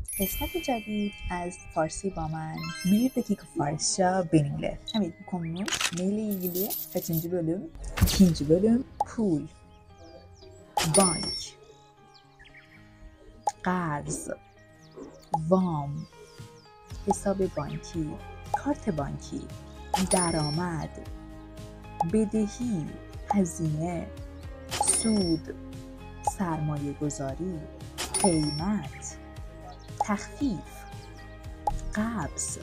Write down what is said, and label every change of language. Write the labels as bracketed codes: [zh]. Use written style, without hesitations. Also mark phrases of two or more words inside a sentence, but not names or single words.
[fa] قسمت جدid از فارسی با من [tr] bir dakika Farsça benimle. Evet, bu konumuz neyle ilgili? Kaçıncı bölüm? 2. bölüm. [fa] پول، بانک, قرض، وام، حساب بانکی، کارت بانکی، درآمد، بدهی، هزینه، سود، سرمایه گذاری، قیمت، تخفیف، قبض،